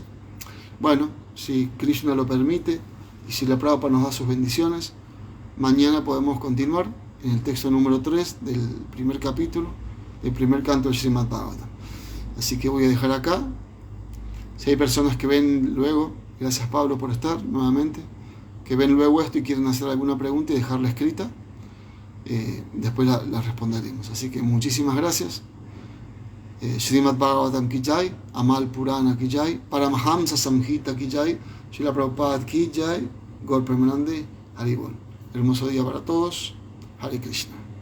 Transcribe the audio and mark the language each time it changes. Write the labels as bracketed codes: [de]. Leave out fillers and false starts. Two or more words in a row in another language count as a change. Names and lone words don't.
[es] Bueno, si Krishna lo permite, y si la Prabhupada nos da sus bendiciones, mañana podemos continuar en el texto número 3 del primer capítulo, del primer canto del Srimad Bhagavatam. Así que voy a dejar acá. Si hay personas que ven luego, gracias Pablo por estar nuevamente, que ven luego esto y quieren hacer alguna pregunta y dejarla escrita, después la responderemos. Así que muchísimas gracias. [hi] श्रीमद् भागवतम् की जय, अमल पुराण की जय, परमहंस संहिता की जय, श्रील प्रभुपाद की जय, गौर प्रेमानन्दे, हरिबोल. [es] Hermoso día para todos. Hare Krishna.